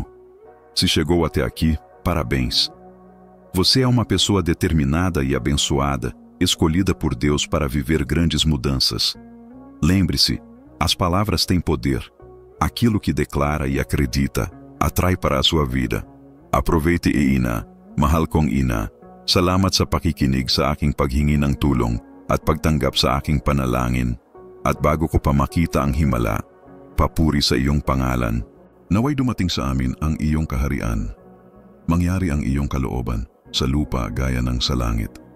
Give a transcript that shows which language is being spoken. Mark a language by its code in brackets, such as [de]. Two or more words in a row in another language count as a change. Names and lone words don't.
[pt] Se chegou até aqui, parabéns. Você é uma pessoa determinada e abençoada, escolhida por Deus para viver grandes mudanças. Lembre-se, as palavras têm poder. Aquilo que declara e acredita, atrai para a sua vida. [tl] Aproveite ina, mahal kong ina. Salamat sa pakikinig sa aking paghingi ng tulong at pagtanggap sa aking panalangin. At bago ko pa makita ang himala, papuri sa iyong pangalan. Naway dumating sa amin ang iyong kaharian. Mangyari ang iyong kalooban sa lupa gaya ng sa langit.